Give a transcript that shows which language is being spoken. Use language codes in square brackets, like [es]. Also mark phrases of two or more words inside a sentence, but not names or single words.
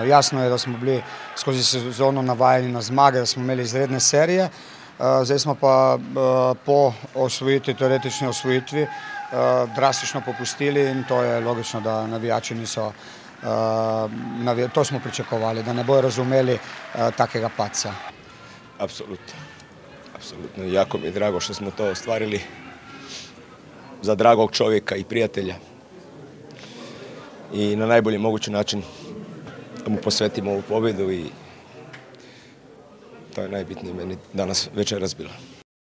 [sl] Jasno je, da smo bili skozi sezono navajeni na zmage, da smo imeli izredne serije. Zdaj smo pa po osvojitvi, teoretični osvojitvi, drastično popustili in to je logično, da navijači niso, to smo pričakovali, da ne bojo razumeli takega padca. [hr] Apsolutno. Apsolutno. Jako mi je drago što smo to ostvarili za dragog čovjeka i prijatelja i na najbolji mogući način da mu posvetimo ovu pobjedu i to je najbitnije meni danas večeras bilo.